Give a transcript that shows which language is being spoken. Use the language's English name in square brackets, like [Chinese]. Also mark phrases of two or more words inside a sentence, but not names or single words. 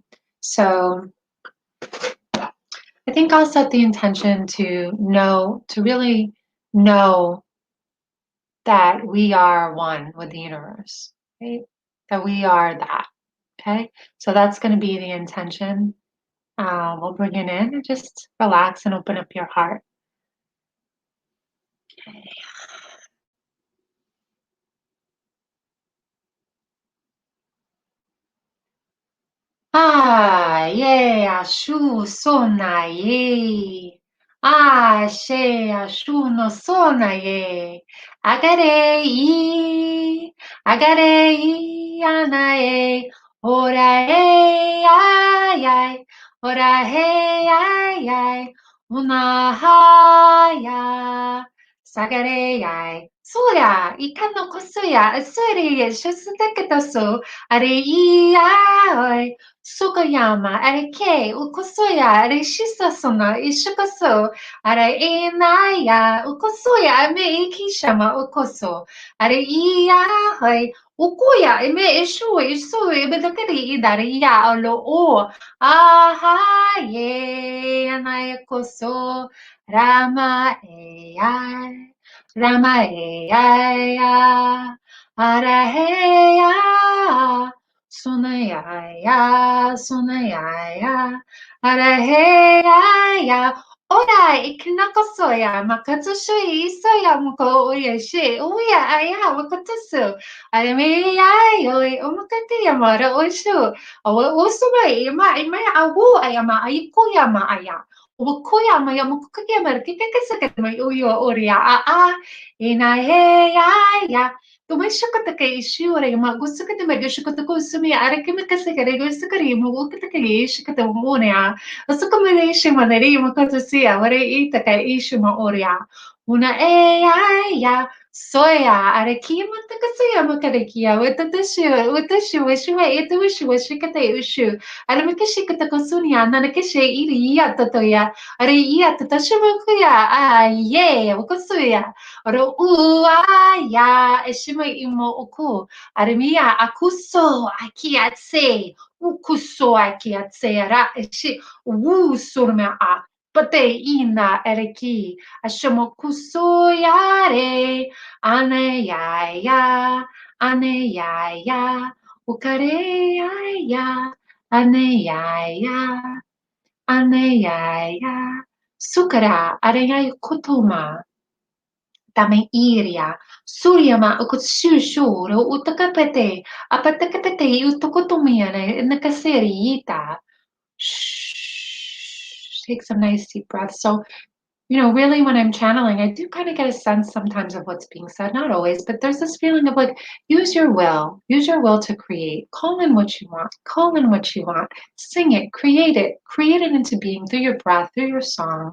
[English] So I think I'll set the intention to really know that we are one with the universe, right? That we are that. Okay. So that's going to be the intention. We'll bring it in and just relax and open up your heart. Okay. Ye, ashu, sona, ye. She, ashu, no, sona, ye. Agare, ye. Agare, ye, ana, ye. Ora, hey, ay, ay. Ora, hey, ay, ay. Una, ha, ya. Sagare, ay. そうや、いかのこそや、それや、しょすだけどそ、あれいやおい、そこやま、あれけ、うこそや、あれしさその、いしょこそ、あれいなや、うこそや、めいきしゃま、うこそ、あれいやおい、うこや、めいしょい、そい、べだけでいだれや、あろお、あはye, やなやこそ、らまえや。Ramayaya, Arahaya, Sunayaya, Sunayaya, Arahaya, Ora, ikinakosoya, makatsushui, isoya, muko, oyashi, uya, aya, wakatsu, Arameya, yoi, umakati, yamara, oishu, awa, usuma, ima, awu, ayama, ayikoyama, aya. Ukoyama, yamukuyama, kikakasakatama, uyo, oria, inaheyaya. Tumayshukuta kay ishiwara ma gusto kita magashukuta ko sumi arakimi kasi kare gusto kare mo ukita kay ishikuta muna ya. Gusto ko muna ishi manari mo kato siya wari ita kay ishi mo orya. Una ya soya arakima takasuya mo karakiya watashi washiwa ita washi kata ishu. Alam kashi kata kosunya nanakashi iri iya tatoya. Are iya tatashi mo kuya ye wakusuya. Oro uaya eshima imo oku. Aremia akuso akiatse. Ukuso akiatse ara eshi wu surma a. Pate ina ereki. Ashimo kuso yare. Ane ya ya. Ane ya ya. Ukare ya ya. Ane ya ya. Ane ya ya. Sukara areyai kutuma. Tame iria, Suryama ukutsushuru utakapete, apatakapete utukutumiane nakaseriita. Shh. Take some nice deep breaths. So, really when I'm channeling, I do kind of get a sense sometimes of what's being said, not always, but there's this feeling of like, use your will to create, call in what you want, call in what you want, sing it, create it into being through your breath, through your song.